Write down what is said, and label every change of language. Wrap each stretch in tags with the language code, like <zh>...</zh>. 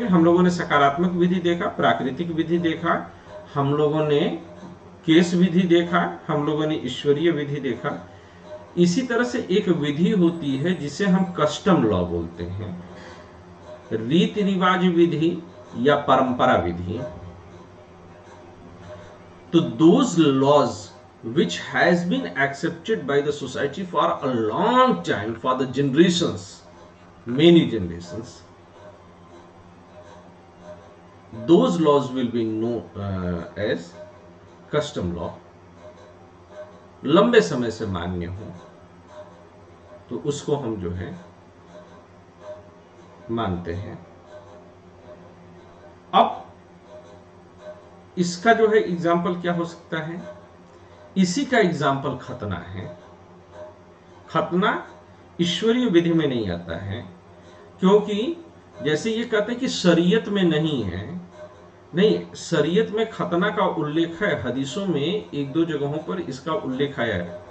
<hi>हम लोगों ने सकारात्मक विधि देखा, प्राकृतिक विधि देखा, हम लोगों ने केस विधि देखा, हम लोगों ने ईश्वरीय विधि देखा। इसी तरह से एक विधि होती है जिसे हम कस्टम लॉ बोलते हैं, रीति रिवाज विधि या परंपरा विधि।</hi> <en>तो those laws which has been accepted by the society for a long time, for the generations, many generations, those laws will be known as custom law।</en> <hi>लंबे समय से मान्य हो तो उसको हम जो है मानते हैं। अब इसका जो है एग्जाम्पल क्या हो सकता है? इसी का एग्जाम्पल खतना है। खतना ईश्वरीय विधि में नहीं आता है, क्योंकि जैसे ये कहते हैं कि शरीयत में नहीं है, नहीं, शरीयत में खतना का उल्लेख है, हदीसों में 1-2 जगहों पर इसका उल्लेख आया है।</hi>